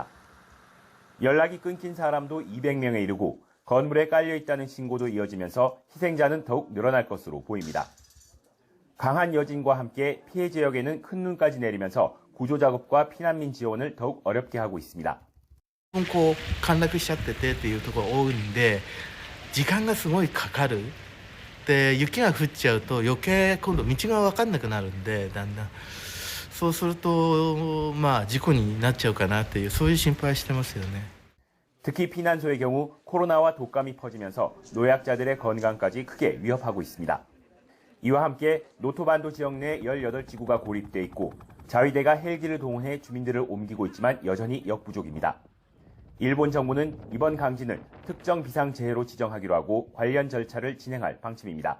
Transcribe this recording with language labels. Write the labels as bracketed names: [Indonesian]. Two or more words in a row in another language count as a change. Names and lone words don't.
[Korean] 연락이 끊긴 사람도 200명에 이르고 건물에 깔려 있다는 신고도 이어지면서 희생자는 더욱 늘어날 것으로 보입니다. 강한 여진과 함께 피해 지역에는 큰 눈까지 내리면서 구조 작업과 피난민 지원을 더욱 어렵게 하고 있습니다. [Japanese] 陥落しちゃっててっていうところ多いんで時間がすごいかかる。って雪が降っちゃうと余計今度道が分かんなくなるんでだんだんそうすると事故になっちゃうかなっていうそういう心配してますよね。 [Korean] 특히 피난소의 경우 코로나와 독감이 퍼지면서 노약자들의 건강까지 크게 위협하고 있습니다. 이와 함께 노토반도 지역 내 18지구가 고립돼 있고 자위대가 헬기를 동원해 주민들을 옮기고 있지만 여전히 역부족입니다. 일본 정부는 이번 강진을 특정 비상재해로 지정하기로 하고 관련 절차를 진행할 방침입니다.